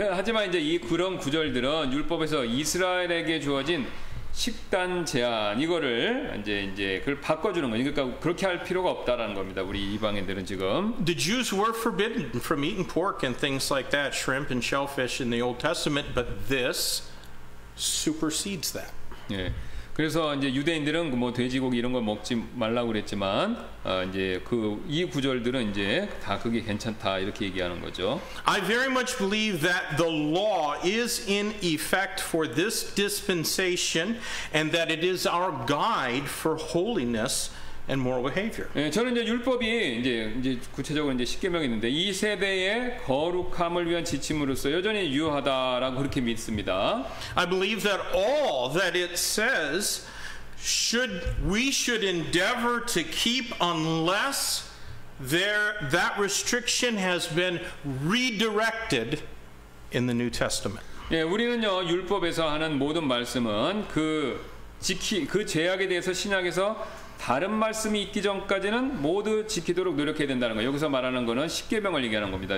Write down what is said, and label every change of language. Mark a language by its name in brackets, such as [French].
[Korean] 하지만 이제 그런 구절들은 율법에서 이스라엘에게 주어진 식단 제한 이거를 이제 그걸 바꿔주는 거예요. 그러니까 그렇게 할 필요가 없다라는 겁니다. 우리 이방인들은 지금. [English] The Jews were forbidden from eating pork and things like that, shrimp and shellfish in the Old Testament, but this supersedes that. [Korean] 예. 그래서 이제 유대인들은 뭐 돼지고기 이런 걸 먹지 말라고 그랬지만 이제 이 구절들은 이제 다 그게 괜찮다 이렇게 얘기하는 거죠. [English] I very much believe that the law is in effect for this dispensation and that it is our guide for holiness and moral behavior. [Korean] 예, 저는 이제 율법이 이제 구체적으로 이제 십계명이 있는데 이 세대의 거룩함을 위한 지침으로서 여전히 유효하다라고 그렇게 믿습니다. [English] I believe that all that it says we should endeavor to keep unless that restriction has been redirected in the New Testament. [Korean] 예, 우리는요 율법에서 하는 모든 말씀은 그 제약에 대해서 신약에서 다른 말씀이 있기 전까지는 모두 지키도록 노력해야 된다는 거예요. 여기서 말하는 거는 십계명을 얘기하는 겁니다.